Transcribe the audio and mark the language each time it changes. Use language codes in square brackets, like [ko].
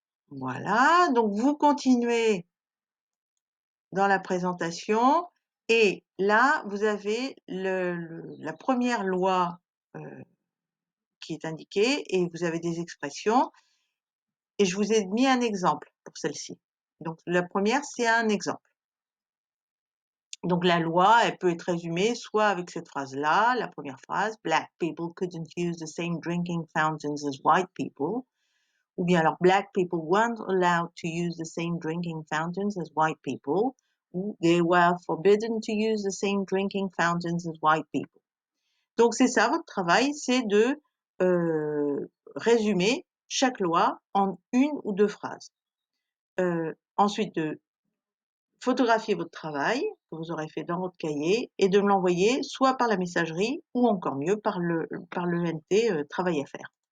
[fr] Voilà, donc vous continuez dans la présentation et là, vous avez la première loi qui est indiquée et vous avez des expressions et je vous ai mis un exemple pour celle-ci. Donc la première, c'est un exemple. Donc la loi, elle peut être résumée soit avec cette phrase-là, la première phrase, [en] Black people couldn't use the same drinking fountains as white people. [fr] Ou bien alors, [en] Black people weren't allowed to use the same drinking fountains as white people. [fr] Ou [en] they were forbidden to use the same drinking fountains as white people. [fr] Donc c'est ça, votre travail, c'est de résumer chaque loi en une ou deux phrases. Ensuite, de photographier votre travail que vous aurez fait dans votre cahier et de me l'envoyer soit par la messagerie ou encore mieux par le NT travail à faire.